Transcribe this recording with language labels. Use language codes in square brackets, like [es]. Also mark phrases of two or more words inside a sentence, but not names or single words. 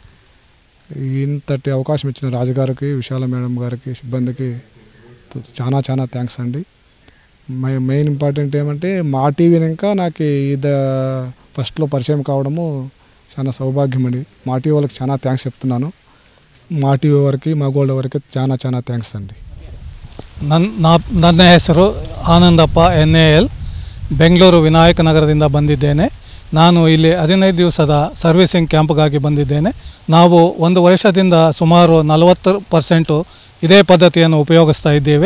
[te] ఇంతటి అవకాశం ఇచ్చిన రాజుగారికి, విశాల మేడం గారికి, సిబ్బందికి చాలా చాలా థ్యాంక్స్ అండి. [en] main important [te] ఏమంటే మా టీవీని ఇంకా నాకు ఇది ఫస్ట్లో పరిచయం కావడము చాలా సౌభాగ్యం అండి. మా టీవీ వాళ్ళకి చాలా థ్యాంక్స్ చెప్తున్నాను. మా టీవీ వారికి, మా గోల్డ్ వారికి చాలా చాలా థ్యాంక్స్ ಅಂడి. [kn] ನನ್ನ ಹೆಸರು ಆನಂದಪ್ಪ NAL, ಬೆಂಗಳೂರು ವಿನಾಯಕ ನಗರದಿಂದ ಬಂದಿದ್ದೇನೆ. ನಾನು ಇಲ್ಲಿ 15 ದಿವಸದ [en] servicing camp [kn] ಬಂದಿದ್ದೇನೆ. ನಾವು 1 ವರ್ಷದಿಂದ ಸುಮಾರು 40% ಇದೇ ಪದ್ಧತಿಯನ್ನು ಉಪಯೋಗಿಸ್ತಾ ಇದ್ದೇವೆ.